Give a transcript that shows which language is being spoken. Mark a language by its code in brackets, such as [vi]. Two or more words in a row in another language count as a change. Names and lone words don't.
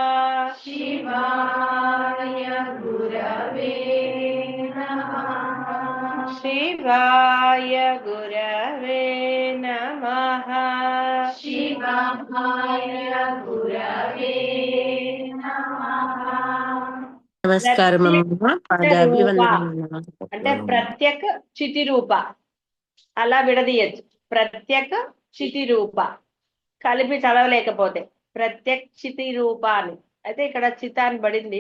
[sa] शिवाय गुरवे नमः। शिवाय गुरवे नमः। शिवाय गुरवे नमः। [te] నమస్కారం అమ్మ. రూప పాదాభివందనం. అంటే [sa] ప్రత్యక్ చితి రూప [te] అలా విడదీయచ్చు. [sa] ప్రత్యక్ చితి రూప [te] కలిపి చదవలేకపోతే [sa] ప్రత్యక్ చితి రూప [te] అని అయితే ఇక్కడ చిత అని పడింది.